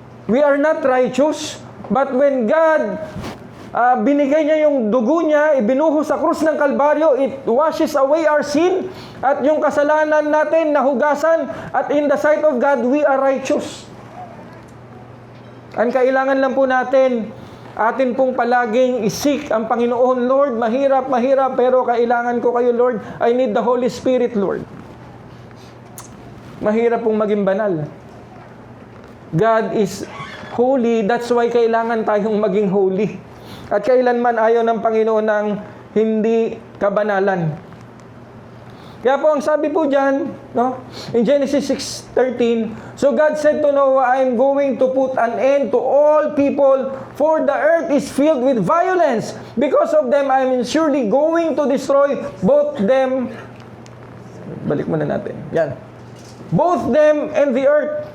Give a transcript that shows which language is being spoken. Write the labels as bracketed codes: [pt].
[en] We are not righteous, but when God [tl] binigay niya yung dugo niya, ibinuhos sa krus ng Kalbaryo, [en] it washes away our sin, [tl] at yung kasalanan natin nahugasan, [en] at in the sight of God, we are righteous. [tl] Ang kailangan lang po natin, atin pong palaging isik ang Panginoon. Lord, mahirap, pero kailangan ko kayo, Lord. [en] I need the Holy Spirit, Lord. [tl] Mahirap pong maging banal. [en] God is holy, that's why [tl] kailangan tayong maging [en] holy. [tl] At kailanman ayaw ng Panginoon ng hindi kabanalan. Kaya po ang sabi po dyan, no? [en] In Genesis 6:13, so God said to Noah, I am going to put an end to all people, for the earth is filled with violence. Because of them, I am surely going to destroy both them. [tl] Balik muna natin. Yan. [en] Both them and the earth.